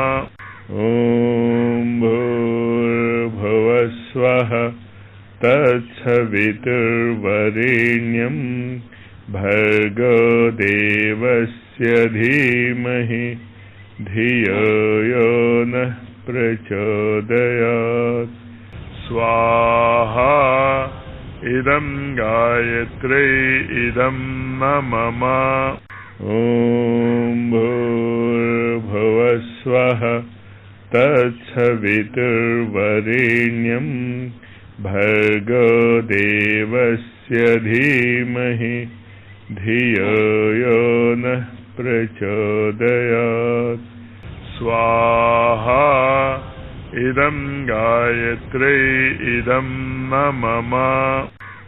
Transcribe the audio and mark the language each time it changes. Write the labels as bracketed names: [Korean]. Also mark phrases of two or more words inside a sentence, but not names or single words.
[Sanskrit] ఓం భూర్భువస్వః తత్సవితుర్వరేణ్యం భర్గో దేవస్య ధీమహి ధియో యో నః ప్రచోదయాత్. స్వాహా ఇదం గాయత్రీ ఇదం మమ. ఓం భూర్భువస్వః తత్సవితుర్వరేణ్యం భర్గో దేవస్య ధీమహి ధియో యో నః ప్రచోదయాత్. స్వాహా ఇదం గాయత్రీ ఇదం మమ.